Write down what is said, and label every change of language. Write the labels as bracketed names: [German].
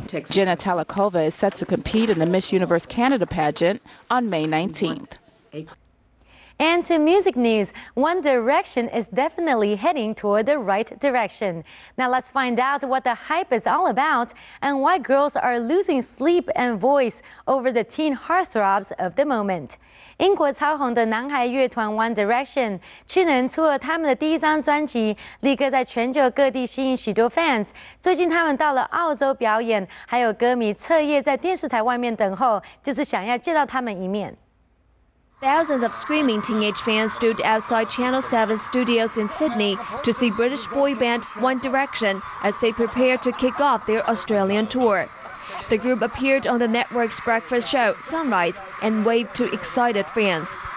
[English] Jenna Talakova is set to compete in the Miss Universe Canada pageant on May 19th. And to music news, One Direction is definitely heading toward the right direction. Now let's find out what the hype is all about and why girls are losing sleep and voice over the teen heartthrobs of the moment. [Chinese] 英国超红的男孩乐团 One Direction 去年出了他们的第一张专辑，立刻在全球各地吸引许多 fans。最近他们到了澳洲表演，还有歌迷彻夜在电视台外面等候，就是想要见到他们一面。 [English] Thousands of screaming teenage fans stood outside Channel 7 studios in Sydney to see British boy band One Direction as they prepared to kick off their Australian tour. The group appeared on the network's breakfast show, Sunrise, and waved to excited fans.